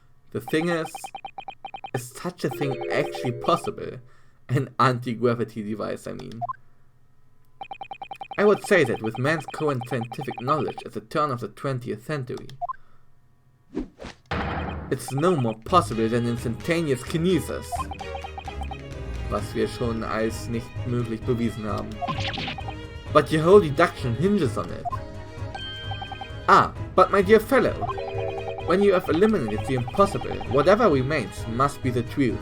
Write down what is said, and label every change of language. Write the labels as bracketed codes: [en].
[en] The thing is such a thing actually possible? An anti-gravity device, I mean. I would say that with man's current scientific knowledge at the turn of the 20th century, it's no more possible than instantaneous kinesis. [de] Was wir schon als nicht möglich bewiesen haben. [en] But your whole deduction hinges on it. Ah, but my dear fellow, when you have eliminated the impossible, whatever remains must be the truth.